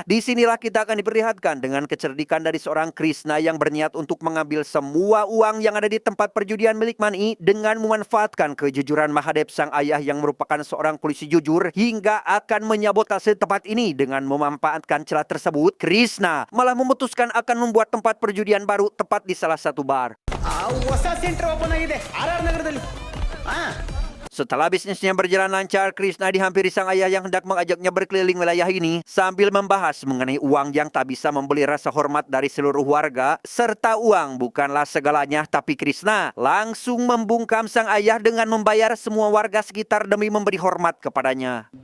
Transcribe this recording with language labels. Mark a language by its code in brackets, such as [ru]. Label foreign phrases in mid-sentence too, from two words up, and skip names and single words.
[id] Disinilah kita akan diperlihatkan dengan kecerdikan dari seorang Krishna yang berniat untuk mengambil semua uang yang ada di tempat perjudian milik Mani dengan memanfaatkan kejujuran Mahadev sang ayah yang merupakan seorang polisi jujur hingga akan menyabotase tempat ini. Dengan memanfaatkan celah tersebut, Krishna malah memutuskan akan membuat tempat perjudian baru tepat di salah satu bar. [kn] ಹೊಸ [en] center open [kn] ಆಗಿದೆ RR ನಗರದಲ್ಲಿ. [id] Setelah bisnisnya berjalan lancar, Krishna dihampiri sang ayah yang hendak mengajaknya berkeliling wilayah ini sambil membahas mengenai uang yang tak bisa membeli rasa hormat dari seluruh warga, serta uang bukanlah segalanya. Tapi Krishna langsung membungkam sang ayah dengan membayar semua warga sekitar demi memberi hormat kepadanya.